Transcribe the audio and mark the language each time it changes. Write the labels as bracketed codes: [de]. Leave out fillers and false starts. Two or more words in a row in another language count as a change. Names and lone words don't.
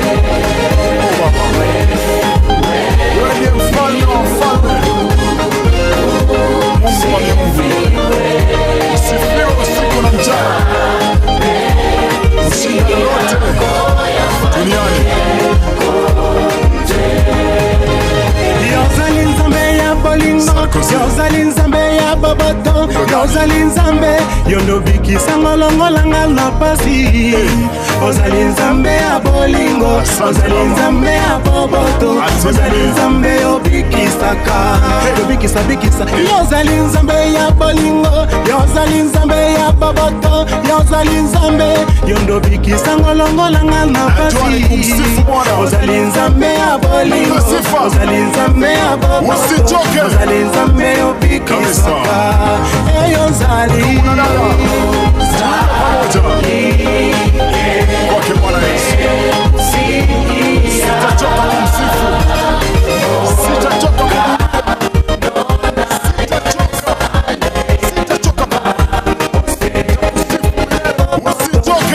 [sw] Wewe ndiye mfalme wa mfalme, Mungu wa miungu. Usifiwe usiku na mchana, ushinda lolote duniani. [ln] Yozali Nzambe ya bolingo, Yozali Nzambe ya boboto, Yozali Nzambe yondo bikisa ngolongolanga na pasi. Ozali Nzambe ya bolingo, Ozali Nzambe ya boboto, Ozali Nzambe yobikisaka, yobikisa. Yozali Nzambe ya bolingo, Yozali Nzambe ya boboto, Yozali Nzambe yondo bikisa ngolongolanga na pasi. Ozali Nzambe ya bolingo, Ozali Nzambe ya boboto, Ozali Nzambe yobikisaka, Yozali [sw] Kwake Bwana Yesu sitachoka kumsifu, sitachoka usichoke.